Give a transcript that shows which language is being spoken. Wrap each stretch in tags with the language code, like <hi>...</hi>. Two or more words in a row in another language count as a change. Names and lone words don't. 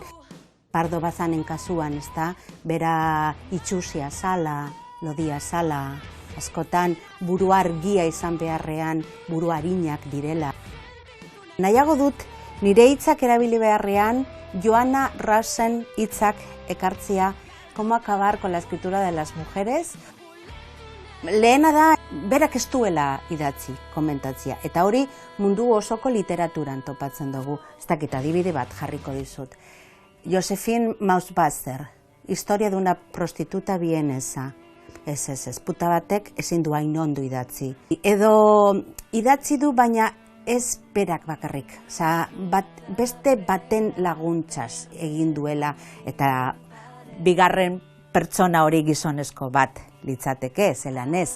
<eu>Pardo Bazanen kasuan, ezta, bera itxusia zala, lodia zala, askotan buru argia izan beharrean buru arinak direla. Nahiago dut nire hitzak erabili beharrean Joanna Russen hitzak ekartzea Cómo acabar con la escritura de las mujeres. Lehena da, berak ez duela idatzi, komentatzia. Eta hori mundu osoko literaturan topatzen dugu. Ez dakit adibide bat jarriko dizut. Josephine Mausbacher, Historia de una prostituta vienesa. Ez, puta batek ezin du hain ondo idatzi. Edo idatzi du, baina ez berak bakarrik. Beste baten laguntzaz egin duela, eta bigarren pertsona hori gizonezko bat litzateke, zelan ez.</eu>